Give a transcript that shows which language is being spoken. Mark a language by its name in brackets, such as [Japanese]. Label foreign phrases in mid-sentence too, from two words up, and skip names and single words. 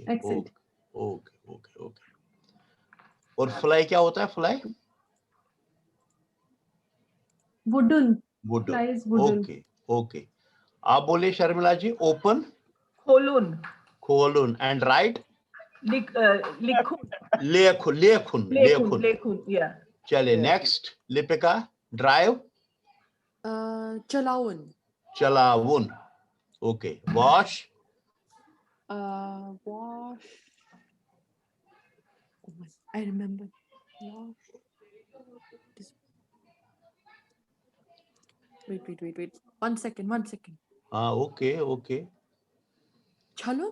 [English] एक्सेंट। okay okay okay okay. [Hindi] और फ्लाई क्या होता है? फ्लाई, [Kashmiri] वुडन, वुड, फ्लाइज वुडन। [English] okay okay. [Hindi] आप बोलिए शर्मिला जी। ओपन, [Kashmiri] खोलुन, खोलुन, [English] and write, [Kashmiri] लिखुन, लेखुन, लेखुन, लेखुन, लेखुन। लेखुन, या। [Hindi] चलिए नेक्स्ट, लिपिका, ड्राइव, [Kashmiri] Chalaun. चलावुन, ओके। वॉश, [English] Wash. Oh my, I remember. Wash. This- Wait. 1 second. [Hindi] हाँ ओके ओके। [Kashmiri] Chalun?